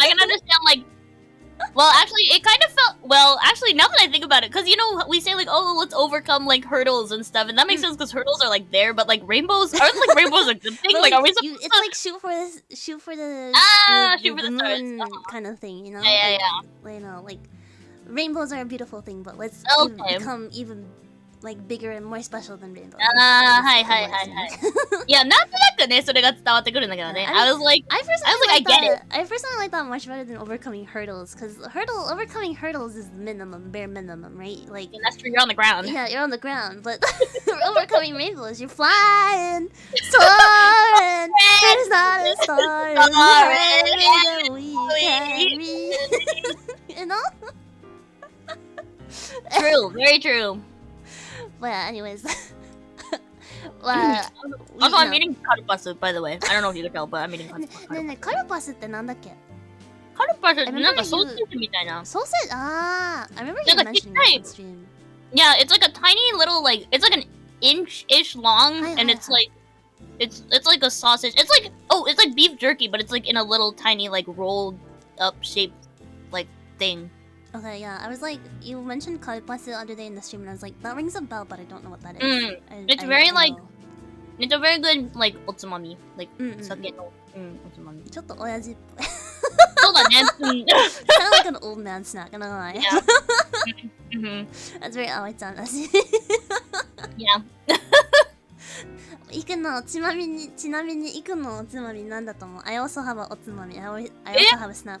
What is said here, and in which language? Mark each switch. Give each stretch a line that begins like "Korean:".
English: I can understand, like, well, actually, it kind of felt, well, actually, now that I think about it, because, you know, we say, like, oh, let's overcome, like, hurdles and stuff, and that makes sense because hurdles are, like, there, but, like, rainbows, aren't, like, rainbows a good thing? Like, are we supposed to... It's like shoot for the moon kind of thing, you know? Yeah. You know, like, rainbows are a beautiful thing, but let's become even like bigger and more special than rainbows.
Japanese: はい。いや、なんとなくね、それが伝わってくるんだけどね。
English: I was like, I get it. I personally like that much better than overcoming hurdles, because overcoming hurdles is the minimum, bare minimum, right? Like, and that's true, you're on the ground. Yeah, you're on the ground, but overcoming rainbows, you're flying, soaring. There's not a star in that we can reach. You know? True, very true. But yeah, anyways. Also, I'm eating karupasu, by the way. I don't know if you can tell, but I'm eating karupasu.
Japanese: ねえねえ、カルパスってなんだっけ？カルパスってなんかソーセージみたいな。ソーセージ、
English: I remember you mentioning that on stream. Yeah, it's like a tiny little like it's like an inch-ish long, and it's like it's like a sausage. It's like it's like beef jerky, but it's like in a little tiny like rolled up shaped like thing. Okay, yeah, I was like, you mentioned kalpasu the other day in the stream, and I was like, that rings a bell, but I don't know what that is. It's very like, it's a very good like otsumami, like
Japanese: sake no otsumami. ちょっと親父っぽい。そうだね。
English: Kind of like an old man snack, I'm not gonna lie. Yeah. That's very Aoi-chan
Japanese: だし。
English: Yeah.
Japanese: イクのちなみにイクのおつまみなんだと思う？
English: I also have a
Japanese: おつまみ。
English: I also have a snack.